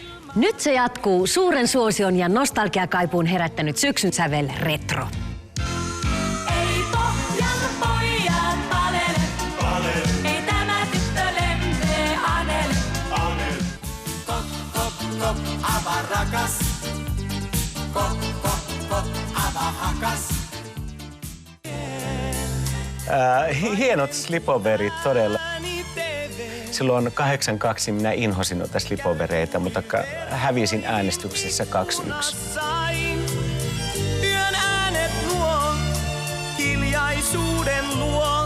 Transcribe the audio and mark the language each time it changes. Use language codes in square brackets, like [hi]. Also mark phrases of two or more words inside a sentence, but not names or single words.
[fi] Nyt se jatkuu suuren suosion ja nostalgiakaipuun herättänyt syksyn sävel retro. Ei pohjan pojat palele, ei tämä tyttö lempee anele. Kop, kop, kop, ava rakas. Kop, kop, kop, ava hakas. Hienot slipoverit todella. Silloin 82 minä inhosin noita slipovereita, mutta hävisin äänestyksessä 2-1. Yön äänet luo, hiljaisuuden luo.